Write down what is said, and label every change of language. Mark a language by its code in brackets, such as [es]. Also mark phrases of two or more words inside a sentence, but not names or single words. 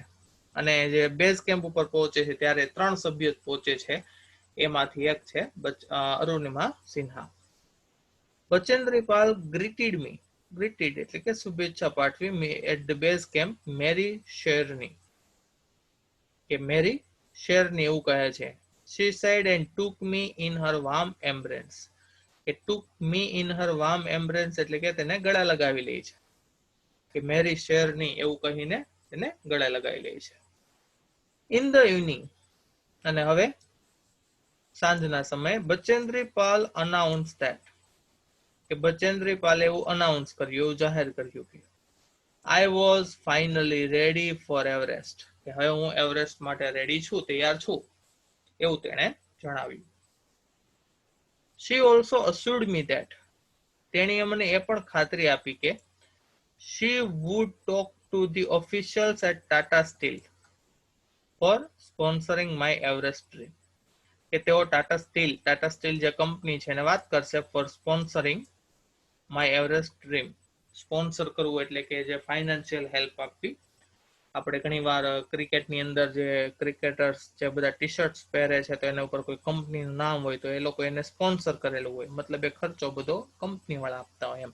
[gu] અને જે બેઝ કેમ્પ ઉપર પહોંચે છે ત્યારે 3 સભ્યો પહોંચે છે, એમાંથી એક છે અરુણિમા સિન્હા. બચેન્દ્રી પાલ ગ્રીટેડ એટલે કે શુભેચ્છા પાઠવી [en] me at the base camp [hi] मेरी शेरनी, [gu] કે [hi] मेरी शेरनी [gu] એવું કહે છે. [en] She said and took me in her warm embrace, [gu] કે [en] took me in her warm embrace [gu] એટલે કે તેને ગળા લગાવી લે છે, કે [hi] मेरी शेरनी [gu] એવું કહીને તેને ગળા લગાવી લે છે. [en] in the evening, [gu] અને હવે સાંજના સમયે બચેન્દ્રી પાલ [en] announce that, [gu] કે બચેન્દ્રી પાલે એવું અનાઉન્સ કર્યું, એવું જાહેર કર્યું કે [en] I was finally ready for Everest, [gu] કે હવે હું એવરેસ્ટ માટે રેડી છું, તૈયાર છું, એવું તેણે જણાવ્યું. [en] She also assured me that, [gu] તેણીએ મને એ પણ ખાતરી આપી કે [en] she would talk to the officials at Tata Steel for sponsoring my Everest trip, [gu] કે તેઓ ટાટા સ્ટીલ જે કંપની છે એને વાત કરશે [en] for sponsoring my Everest dream. [gu] સ્પોન્સર કરવું એટલે કે જે [en] financial help [gu] આપવી. આપણે ઘણીવાર ક્રિકેટની અંદર જે ક્રિકેટર્સ જે બધા ટી શર્ટ્સ પહેરે છે તો એના ઉપર કોઈ કંપનીનું નામ હોય તો એ લોકો એને સ્પોન્સર કરેલું હોય, મતલબ એ ખર્ચો બધો કંપની વાળા આપતા હોય એમ.